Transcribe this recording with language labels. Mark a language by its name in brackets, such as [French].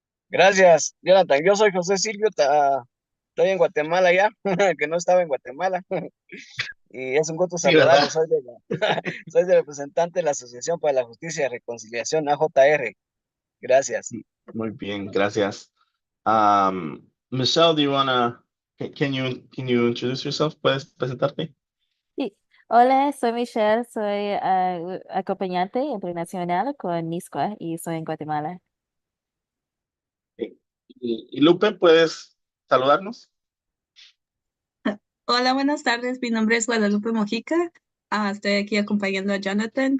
[Spanish] Gracias, Jonathan. Yo soy José Silvio, estoy en Guatemala ya, que no estaba en Guatemala. Y es un gusto Sí, ¿verdad? saludarlos. Soy el representante de la Asociación para la Justicia y Reconciliación, AJR. Gracias. Muy bien, gracias. [English] Michelle, do you wanna, can you introduce yourself? [Spanish] ¿Puedes presentarte? Sí. Hola, soy Michelle, soy acompañante internacional con NISCUA y soy en Guatemala. Sí. Y Lupe, ¿puedes saludarnos? Hola, buenas tardes. Mi nombre es Guadalupe Mojica. Estoy aquí acompañando a Jonathan.